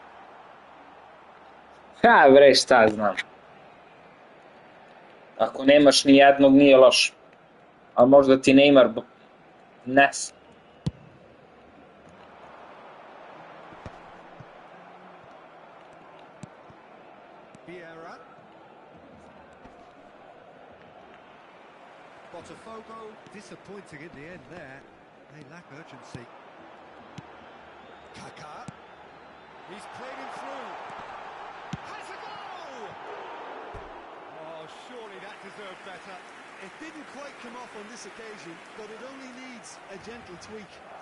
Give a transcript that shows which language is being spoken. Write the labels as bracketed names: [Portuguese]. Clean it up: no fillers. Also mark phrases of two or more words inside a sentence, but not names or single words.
[Serbian] Ha, bre, šta znam. Ako nemaš ni jednog, nije loš. Ali možda ti Neymar nes. Vieira. [English] Botafogo disappointing in the end there. They lack urgency. Kaká. He's played him through. Has a goal! Oh, surely that deserved better. It didn't quite come off on this occasion, but it only needs a gentle tweak.